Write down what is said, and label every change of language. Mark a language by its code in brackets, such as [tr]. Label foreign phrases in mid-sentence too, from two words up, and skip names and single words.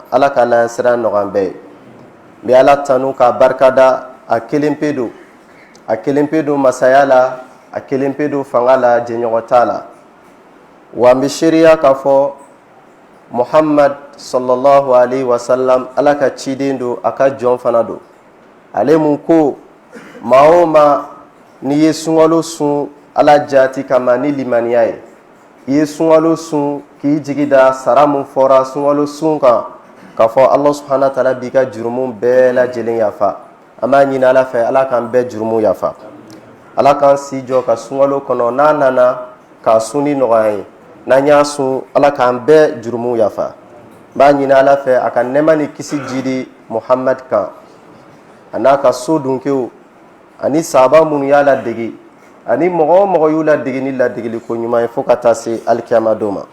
[bm] Ala ka ala siran nɔgɔn bɛɛ ye. n bɛ ala tanu k'a barikada a kelen pe don a kelen pe don masaya la a kelen pe don fanga la jɛɲɔgɔn t'a la wa n bɛ seereya k'a fɔ Muhammad [ar] صلى الله عليه وسلم [bm] ala ka ciden don a ka jɔn fana don. Ale mun ko maa o maa n'i ye sunkalo sun ala jaati kama ni limaniya ye i ye sunkalo sun k'i jigi da sara mun fɔra sunkalo sun kan k'a fɔ [ar] الله سبحانه وتعالى [bm] b'i ka jurumu bɛɛ lajɛlen yafa. An b'a ɲini ala fɛ ala k'an bɛɛ jurumu yafa. Ala k'an si jɔ ka sunkalo kɔnɔ n'a nana k'a sunni nɔgɔya ye. N'an y'a sun ala k'an bɛɛ jurumu yafa. N b'a ɲini ala fɛ a ka nɛɛma ni kisi jidi Muhammad kan a n'a ka so dunkew ani sahaba minnu y'a ladege ani mɔgɔ o mɔgɔ y'u ladege ni ladegeli ko ɲuman ye fo ka taa se alikiyama don ma.